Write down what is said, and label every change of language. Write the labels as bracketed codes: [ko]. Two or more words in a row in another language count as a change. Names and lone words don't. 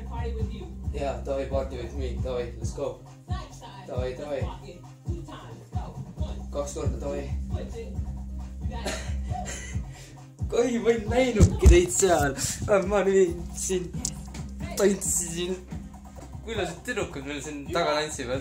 [et] jaa, davai, [en] party with me, davai, let's go. [ru] Davai, davai. [et] 2 korda, davai. Kui ma ei näinudki teid seal. Ma nüüd siin tantsisin. Küllased tüdrukud meil siin taga tantsivad.